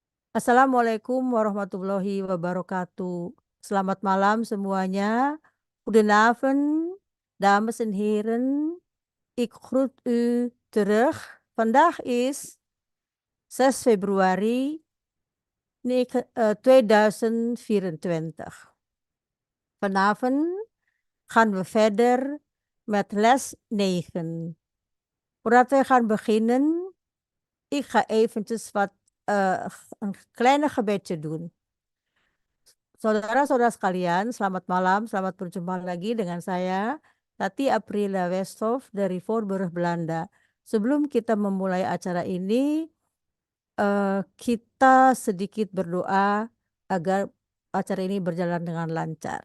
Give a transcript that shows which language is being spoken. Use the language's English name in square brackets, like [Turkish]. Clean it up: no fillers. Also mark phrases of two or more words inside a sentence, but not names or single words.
[Arabic] السلام عليكم ورحمة الله وبركاته. [Indonesian] Selamat malam semuanya. [Dutch] Goedenavond, dames en heren. Ik groet u terug. Vandaag is 6 februari 2024. Vanavond gaan we verder met les 9. Voordat we gaan beginnen, ik ga eventjes een kleine gebedje doen. [Indonesian] Saudara-saudara sekalian, selamat malam, selamat berjumpa lagi dengan saya, Tati Aprilia Westhoff dari Voorburg, Belanda. Sebelum kita memulai acara ini, kita sedikit berdoa agar acara ini berjalan dengan lancar.